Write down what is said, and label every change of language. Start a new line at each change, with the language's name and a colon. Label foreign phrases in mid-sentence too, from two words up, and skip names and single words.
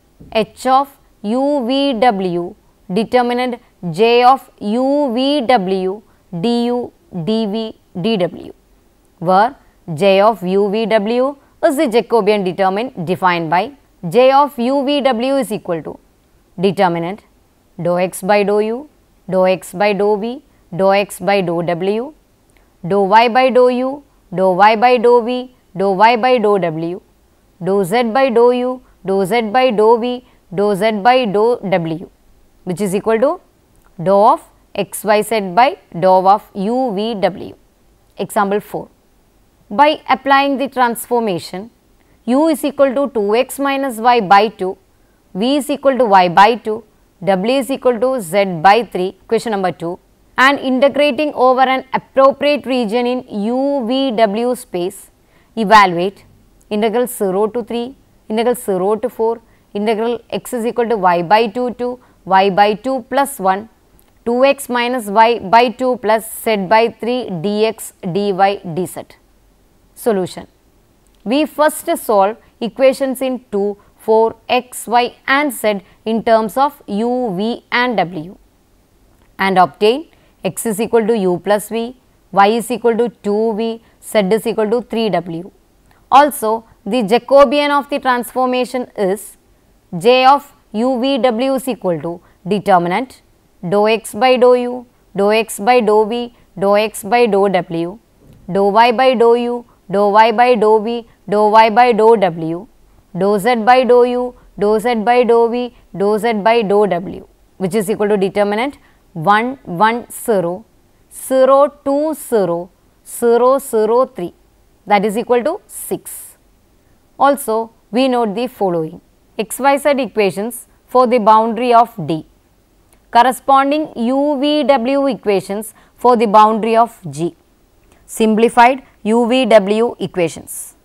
English: h of u v w determinant j of u v w du dv dw, where j of u v w is the Jacobian determinant defined by j of u v w is equal to determinant dou x by dou u, dou x by dou v, dou x by dou w, dou y by dou u, dou y by dou v, dou y by dou w, dou z by dou u, dou z by dou v, dou z by dou w, which is equal to dou of x y z by dou of u v w. Example 4. By applying the transformation u is equal to 2x minus y by 2, v is equal to y by 2, w is equal to z by 3, question number 2, and integrating over an appropriate region in u v w space, evaluate integral 0 to 3, integral 0 to 4, integral x is equal to y by 2 to y by 2 plus 1, 2x minus y by 2 plus z by 3 dx dy dz. Solution. We first solve equations in 2, 4, x, y and z in terms of u, v and w and obtain x is equal to u plus v, y is equal to 2v, z is equal to 3w. Also, the Jacobian of the transformation is j of u v w is equal to determinant dou x by dou u, dou x by dou v, dou x by dou w, dou y by dou u, dou y by dou v, dou y by dou w, dou z by dou u, dou z by dou v, dou z by dou w, which is equal to determinant 1, 1, 0, 0, 2, 0, 0, 0, 3, that is equal to 6. Also, we note the following xyz equations for the boundary of D, corresponding u v w equations for the boundary of G, simplified u v w equations.